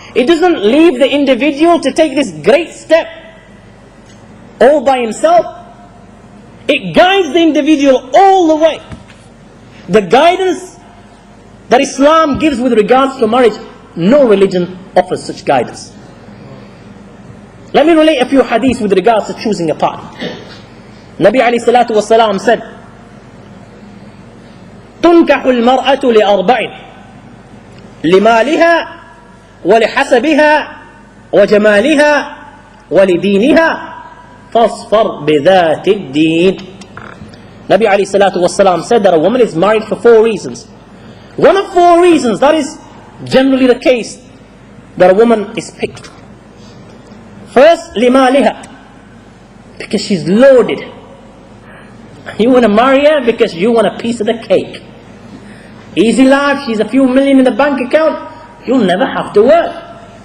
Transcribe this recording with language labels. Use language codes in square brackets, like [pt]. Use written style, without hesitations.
[en] It doesn't leave the individual to take this great step all by himself. It guides the individual all the way. The guidance that Islam gives with regards to marriage, no religion offers such guidance. Let me relate a few hadiths with regards to choosing a partner. [ar] Nabi alayhi salatu wasalam said, تنكح المرأة لأربع لمالها ولحسبها وجمالها ولدينها فاصفر بذات الدين. [en] Nabi alayhi salatu wasalam said that a woman is married for 4 reasons. One of 4 reasons, that is generally the case, that a woman is picked. First, لمالها, because she's loaded. You want to marry her because you want a piece of the cake. Easy life, she's a few million in the bank account, you'll never have to work.